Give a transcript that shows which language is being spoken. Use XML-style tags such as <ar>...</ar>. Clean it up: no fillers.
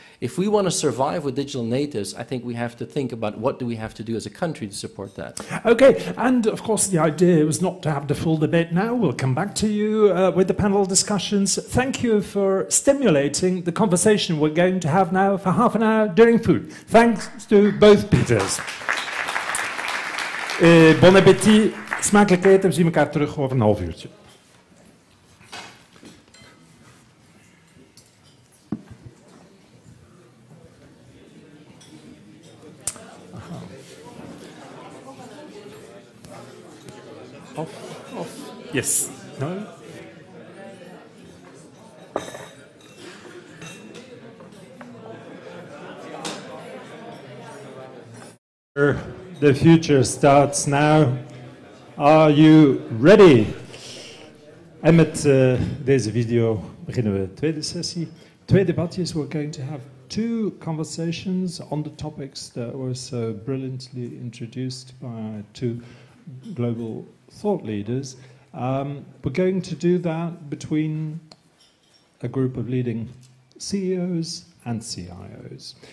<en>If we want to survive with digital natives, I think we have to think about what do we have to do as a country to support that. Okay, and of course the idea was not to have the full debate now. We'll come back to you with the panel discussions. Thank you for stimulating the conversation we're going to have now for half an hour during food. Thanks to both Peters.</en> <fr>Bon appétit,</fr> <nl>smakelijk eten. We zien elkaar terug over een half uurtje.</nl> <en>Off. Yes. No? The future starts now. Are you ready?</en> <nl>En met deze video beginnen we de tweede sessie. Twee debatjes.</nl> <en>We're going to have two conversations on the topics that were so brilliantly introduced by two global thought leaders. We're going to do that between a group of leading CEOs and CIOs.</en>